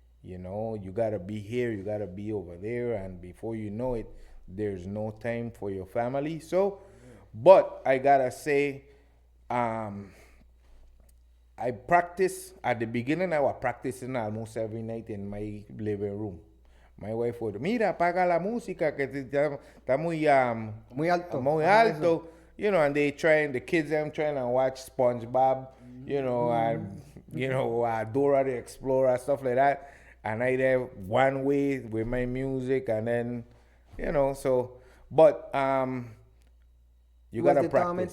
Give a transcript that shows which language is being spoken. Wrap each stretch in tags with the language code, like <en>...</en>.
<en>You know, you gotta be here, you gotta be over there, and before you know it, there's no time for your family. So, but I gotta say, I practice at the beginning. I was practicing almost every night in my living room. My wife would,</en> <es>mira, apaga la música que está muy muy alto,</es> <en>you know. And the kids them trying to watch SpongeBob, you know, and you know, Dora the Explorer, stuff like that. And I there one way with my music, and then, you know, so, but you gotta practice.</en>